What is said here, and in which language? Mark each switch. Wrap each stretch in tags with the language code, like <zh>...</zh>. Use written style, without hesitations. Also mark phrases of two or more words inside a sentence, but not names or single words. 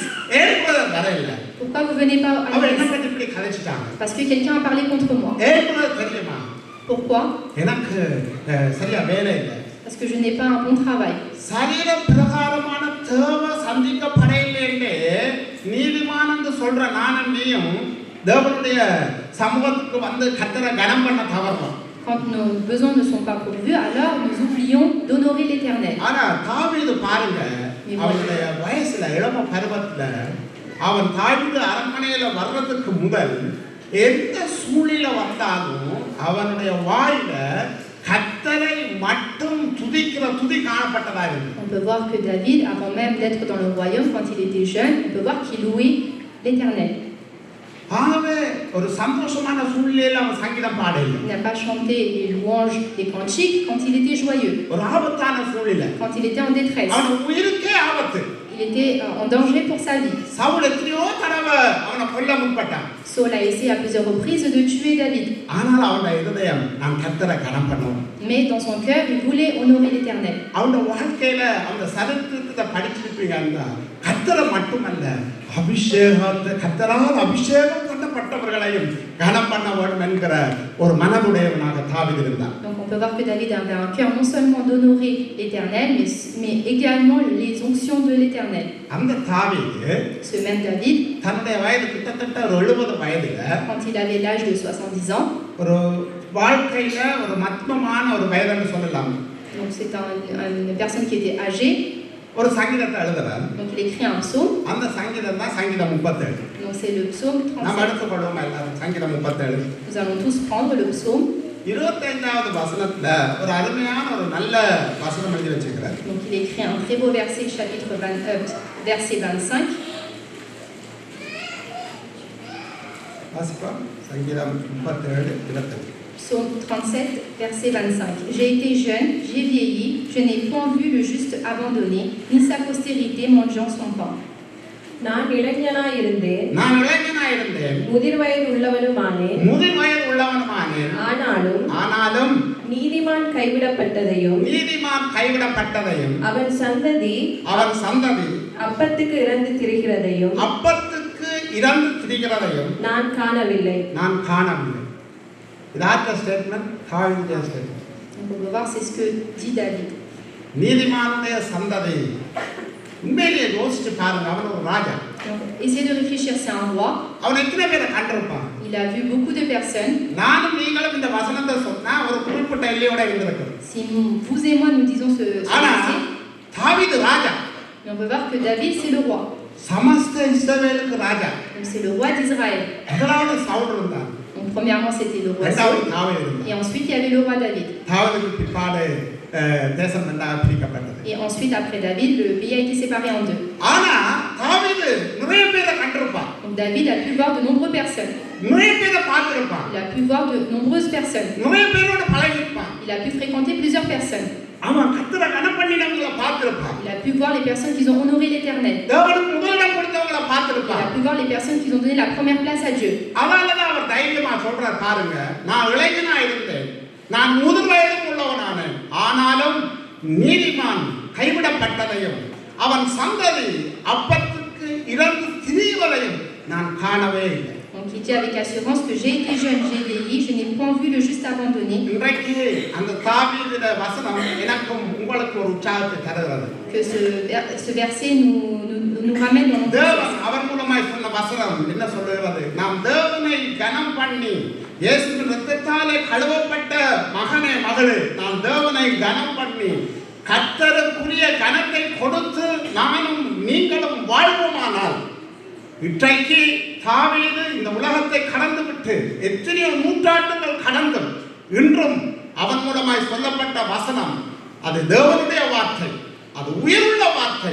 <fr>Pourquoi vous ne venez pas à l'église? Parce que quelqu'un a parlé contre moi. Pourquoi? Parce que je n'ai pas un bon travail.</fr> <ta>நீயும் தேவனுடைய சமூகத்துக்கு வந்து கர்த்தரை கனம் பண்ண தவறோம்.</ta> <fr>Quand nos besoins ne sont pas pourvus, alors nous oublions d'honorer l'Éternel.</fr> <ta>ஆனா தாவீது பாருங்க, அவனுடைய வயசுல இளம பருவத்துல அவன் தாவீது அரண்மனையில வர்றதுக்கு முதல் எந்த சூழ்நிலை வந்தாலும் அவனுடைய வாயில கர்த்தரை மட்டும் துதிக்கிற துதி காணப்பட்டதா இருக்கு.</ta> <fr>On peut voir que David, avant même d'être dans le royaume, quand il était jeune, on peut voir qu'il louait l'Éternel.</fr> <ta>ஆகவே ஒரு சந்தோஷமான சூழ்நிலையில அவன் சங்கீதம் பாடல.</ta> <fr>Il n'a pas chanté les louanges, les cantiques quand il était joyeux.</fr> <ta>ஒரு ஆபத்தான சூழ்நிலை.</ta> <fr>Quand il était en détresse.</fr> <ta>அவன் உயிருக்கே ஆபத்து.</ta> <fr>Il était en danger pour sa vie.</fr> <ta>சவுல் எத்தனையோ தடவை அவனை கொல்ல முற்பட்டான்.</ta> <fr>Saul a essayé à plusieurs reprises de tuer David.</fr> <ta>ஆனால் அவனுடைய இதயம் நான் கர்த்தரை கனம் பண்ணுவேன்.</ta> <fr>Mais dans son cœur, il voulait honorer l'Éternel.</fr> <ta>அவனுடைய வாழ்க்கையில அவனுடைய சரித்திரத்தை படிச்சிருப்பீங்கன்னா கர்த்தரை மட்டுமல்ல அபிஷேகத்தை கர்த்தரால் அபிஷேகம் பண்ணப்பட்டவர்களையும் கனம் பண்ண வேண்டும் என்கிற ஒரு மனதுடையவனாக தாவீது இருந்தான்.</ta> <fr>Donc on peut voir que David avait un cœur non seulement d'honorer l'Éternel, mais également les onctions de l'Éternel.</fr> <ta>அந்த தாவீது</ta> <fr>Ce même David,</fr> <ta>தன்னுடைய வயது கிட்டத்தட்ட ஒரு 70 வயதுல</ta> <fr>quand il avait l'âge de 70 ans,</fr> <ta>ஒரு வாழ்க்கையில ஒரு மத்மமான ஒரு வயதுன்னு சொல்லலாம்.</ta> <fr>donc c'est une personne qui était âgée,</fr> <ta>ஒரு சங்கீதத்தை எழுதுறார்.</ta> <fr>donc il écrit un psaume,</fr> <ta>அந்த சங்கீதம் தான் சங்கீதம் 37.</ta> <fr>donc c'est le psaume</fr> <ta>நாம்</ta> <fr>37.</fr> <ta>எடுத்துக்கொள்வோம் எல்லாரும் சங்கீதம் 37.</ta> <fr>Nous allons tous prendre le psaume.</fr> <ta>25வது வசனத்துல ஒரு அருமையான ஒரு நல்ல வசனம் எழுதி வச்சிருக்கிறார்.</ta> <fr>Donc il écrit un très beau verset, chapitre 20, verset 25.</fr> <ta>வாசிப்போம். சங்கீதம் 37 25.</ta> <fr>Psaume 37, verset 25. J'ai été jeune, j'ai vieilli, je n'ai point vu le juste abandonné, ni sa postérité mendiant son pain.</fr> <ta>நான் இளைஞனாயிருந்தேன், நான் இளைஞனாயிருந்தேன், முதிர் வயது உள்ளவனுமானேன், முதிர் வயது உள்ளவனுமானேன், ஆனாலும் நீதிமான் கைவிடப்பட்டதையும் அவன் சந்ததி அப்பத்துக்கு இறந்து திரிகிறதையும் நான் காணவில்லை. இதாட்ட ஸ்டேட்மென்ட் தாவீதுடைய ஸ்டேட்மென்ட்.</ta> <fr>On peut voir c'est ce que dit David.</fr> <ta>நீதிமானுடைய சந்ததி உண்மையிலேயே யோசிச்சு பாருங்க. அவன் ஒரு ராஜா.</ta> <fr>Essayez de réfléchir, c'est un roi.</fr> <ta>அவன் எத்தனை பேரை கண்டிருப்பான்?</ta> <fr>Il a vu beaucoup de personnes.</fr> <ta>நானும் நீங்களும் இந்த வசனத்தை சொன்னா ஒரு குறிப்பிட்ட எல்லையோட இருந்திருக்கும்.</ta> <fr>Si vous et moi nous disons ce verset,</fr> <ta>தாவீது ராஜா.</ta> <fr>mais on peut voir que David c'est le roi.</fr> <ta>சமஸ்த இஸ்ரவேலுக்கு ராஜா.</ta> <fr>Donc c'est le roi d'Israël.</fr> <ta>முதலாவது சவுல் இருந்தான்.</ta> <fr>Donc premièrement c'était le roi Saul. Et ensuite il y avait le roi David.</fr> <ta>தாவீதுக்கு பிற்பாடு தேசம் ரெண்டாக பிரிக்கப்பட்டது.</ta> <fr>Et ensuite après David le pays a été séparé en deux.</fr> <ta>ஆனா தாவீது நிறைய பேரை கண்டிருப்பான்.</ta> <fr>Donc David a pu voir de nombreuses personnes.</fr> <ta>நிறைய பேரை பார்த்திருப்பான்.</ta> <fr>Il a pu voir de nombreuses personnes.</fr> <ta>நிறைய பேரோட பழகிருப்பான்.</ta> <fr>Il a pu fréquenter plusieurs personnes.</fr> <ta>அவன் கர்த்தரை கனம் பண்ணினவங்களை பார்த்திருப்பான்.</ta> <fr>Il a pu voir les personnes qui ont honoré l'Éternel.</fr> <ta>தேவனுக்கு முதலிடம் கொடுத்தவங்களை</ta> <fr>Il</fr> <ta>பார்த்திருப்பான்.</ta> <fr>a pu voir les personnes qui ont donné la première place à Dieu.</fr> <ta>அதனாலதான் அவர் தைரியமா சொல்றார் பாருங்க, நான் இளைஞனா இருந்தேன், நான் முதிர் வயதும் உள்ளவனானேன், ஆனாலும் நீதிமான் கைவிடப்பட்டதையும் அவன் சந்ததி அப்பத்துக்கு இறந்து திரிவதையும் நான் காணவே இல்லை.</ta> <fr>Donc il dit avec assurance que j'ai été jeune, j'ai vieilli, je n'ai point vu le juste abandonné.</fr> <ta>இன்றைக்கு அந்த தாவீதுடைய வசனம் எனக்கும் உங்களுக்கு ஒரு உற்சாகத்தை தருகிறது.</ta> <fr>Que ce verset nous ramène dans notre</fr> <ta>தேவன் அவர் மூலமாய் சொன்ன வசனம் என்ன சொல்லுகிறது? நாம் தேவனை கனம் பண்ணி இயேசுவின் இரத்தத்தாலே கழுவப்பட்ட மகனே மகளே, நாம் தேவனை கனம் பண்ணி கர்த்தருக்குரிய கனத்தை கொடுத்து நானும் நீங்களும் வாழ்வோமானால் இன்றைக்கு தாவீது இந்த உலகத்தை கடந்து விட்டு எத்தனையோ நூற்றாண்டுகள் கடந்தும் இன்றும் அவன் மூலமாய் சொல்லப்பட்ட வசனம் அது தேவனுடைய வார்த்தை, அது உயிருள்ள வார்த்தை.</ta>